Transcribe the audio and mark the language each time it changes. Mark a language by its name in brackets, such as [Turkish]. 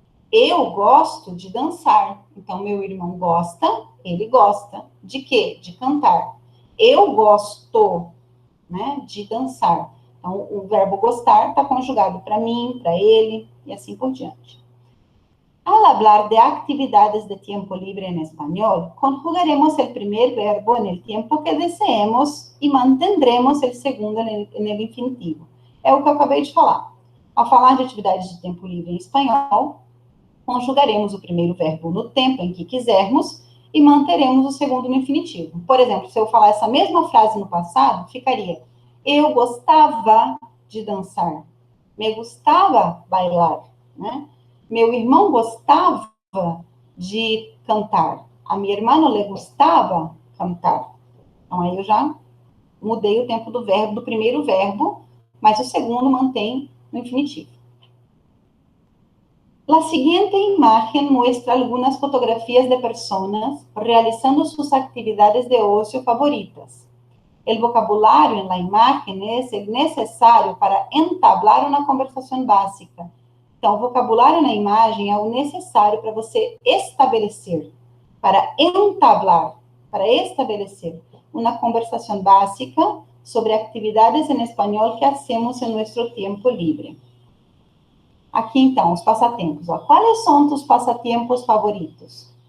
[Portuguese] Eu gosto de dançar. Então, meu irmão gosta, ele gosta de quê? De cantar. Eu gosto, né, de dançar. Então, o verbo gostar está conjugado para mim, para ele, e assim por diante. [Spanish] Al hablar de actividades de tiempo libre en español, conjugaremos el primer verbo en el tiempo que deseemos y mantendremos el segundo en el infinitivo. [Portuguese] É o que eu acabei de falar. Ao falar de atividades de tempo livre em espanhol, conjugaremos o primeiro verbo no tempo em que quisermos e manteremos o segundo no infinitivo. Por exemplo, se eu falar essa mesma frase no passado, ficaria: eu gostava de dançar. [Spanish] Me gustava bailar, [Portuguese] né? Meu irmão gostava de cantar. A minha irmã le gostava cantar. Então, aí eu já mudei o tempo do verbo, do primeiro verbo, mas o segundo mantém no infinitivo. [Spanish] La siguiente imagen muestra algunas fotografías de personas realizando sus actividades de ocio favoritas. El vocabulario en la imagen es el necesario para entablar una conversación básica. [Portuguese] Então, o vocabulário na imagem é o necessário para você estabelecer, para entablar, para estabelecer uma conversação básica sobre atividades em espanhol [Spanish] que hacemos [Portuguese] em nosso tempo livre. Aqui, então, os passatempos. Ó. Quais são tus passatempos favoritos?